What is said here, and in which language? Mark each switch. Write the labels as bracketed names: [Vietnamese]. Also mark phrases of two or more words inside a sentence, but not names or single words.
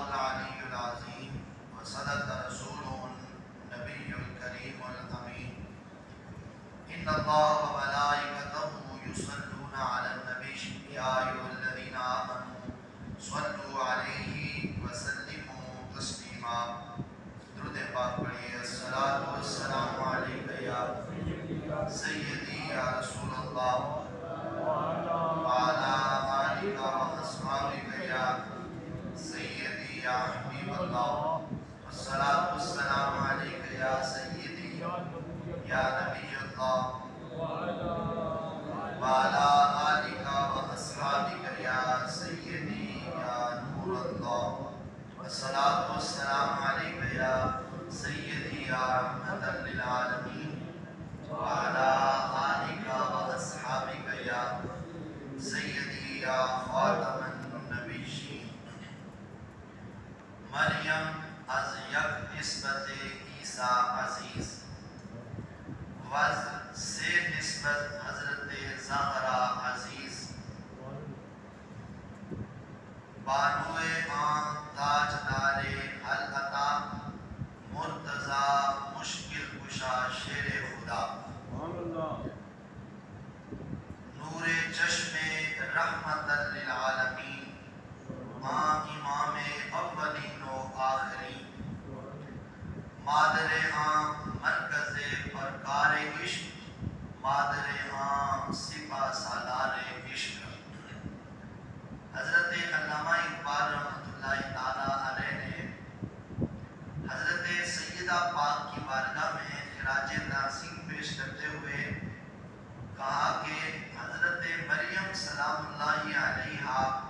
[Arabic] العلي العظيم وصدق رسوله النبي الكريم الامين ان الله وملائكته يصلون على النبي يا ايها الذين امنوا صلوا عليه وسلموا تسليما [Urdu] درود پاک پڑھیے [Arabic] الصلاۃ والسلام علیک یا سیدی یا رسول اللہ وعلی آلک واصحابک یا سیدی یا حبیب اللہ الصلاۃ والسلام علیک یا سیدی یا نبی اللہ وعلی آلک واصحابک یا سیدی یا نور اللہ الصلاۃ والسلام علیک یا سیدی یا رحمۃ للعالمین وعلی آلک واصحابک یا سیدی یا خاتم النبیین [Persian] مریم از یک نسبت عیسیٰ عزیز وز سے نسبت حضرت زہرا عزیز بانوے آن تاجدار حل عطا مرتضی مشکل کشا شیر خدا نور چشم رحمت للعالمین امام اولین و آخرین مادر مرکز پرکار عشق مادر سپہ سالار عشق [Urdu] حضرت علامہ اقبال [Arabic] رحمۃ اللہ تعالیٰ علیہ [Urdu] نے حضرت سیدہ پاک کی بارگاہ میں خراج تعظیم پیش کرتے ہوئے کہا کہ حضرت مریم [Arabic] سلام اللہ علیہا